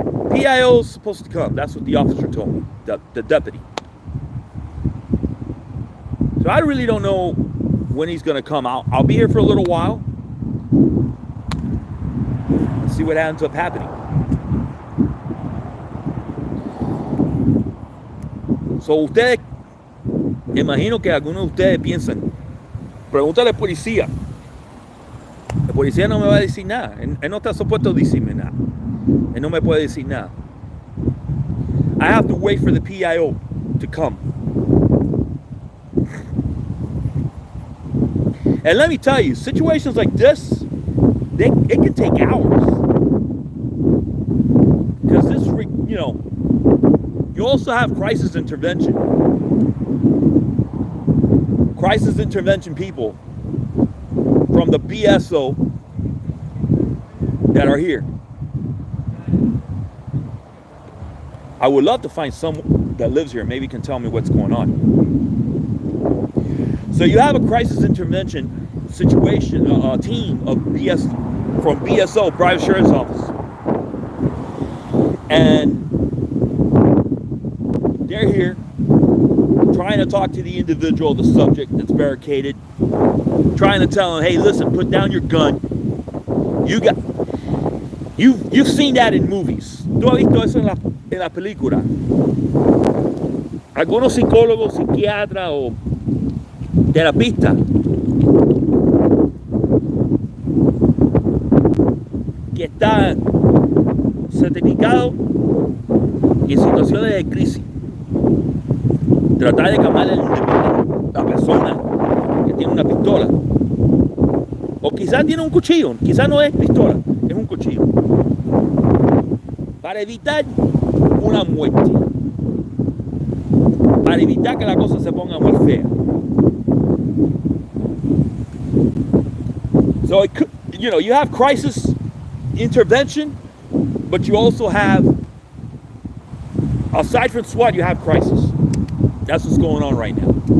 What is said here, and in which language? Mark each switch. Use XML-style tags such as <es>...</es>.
<en>PIO is supposed to come. That's what the officer told me, the deputy. So I really don't know when he's going to come out. I'll be here for a little while. Let's see what ends up happening.</en> <es>So ustedes, imagino que algunos de ustedes piensan, pregúntale al policía. El policía no me va a decir nada. Él no está supuesto a decirme nada. Él no me puede decir nada.</es> <en>I have to wait for the PIO to come. And let me tell you, situations like this, it can take hours. Because this, you know, you also have crisis intervention. Crisis intervention people from the BSO that are here. I would love to find someone that lives here, maybe can tell me what's going on. So you have a crisis intervention situation, team of from BSO, Private Sheriff's Office. And they're here trying to talk to the individual, the subject that's barricaded, trying to tell him, hey, listen, put down your gun. You've seen that in movies.</en> <es>Tú has visto eso en la película. Algunos psicólogos, psiquiatras o terapistas que están certificados en situaciones de crisis. Tratar de calmar la persona que tiene una pistola. O quizás tiene un cuchillo, quizás no es pistola, es un cuchillo. Para evitar una muerte. Para evitar que la cosa se ponga muy fea.</es> <en>So, it could, you know, you have crisis intervention, but you also have, aside from SWAT, you have crisis. That's what's going on right now.</en>